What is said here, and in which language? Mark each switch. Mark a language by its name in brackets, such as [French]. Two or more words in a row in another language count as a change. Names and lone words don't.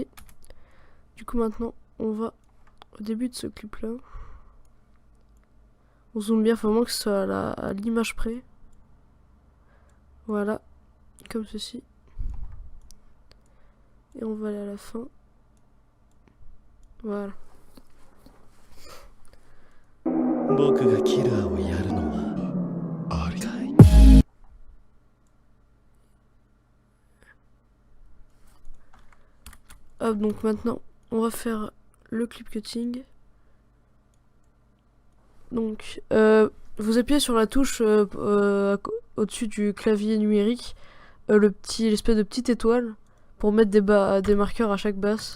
[French] Du coup maintenant on va au début de ce clip là. On zoome bien, faut vraiment que ce soit à l'image près. Voilà, comme ceci. Et on va aller à la fin. Voilà. [Japanese] 僕がキラーをやるのはありかい。 [French] Hop, Hop, donc maintenant, on va faire le [English] clip cutting. [French] Donc, vous appuyez sur la touche au-dessus du clavier numérique, l'espèce de petite étoile, pour mettre des marqueurs à chaque basse.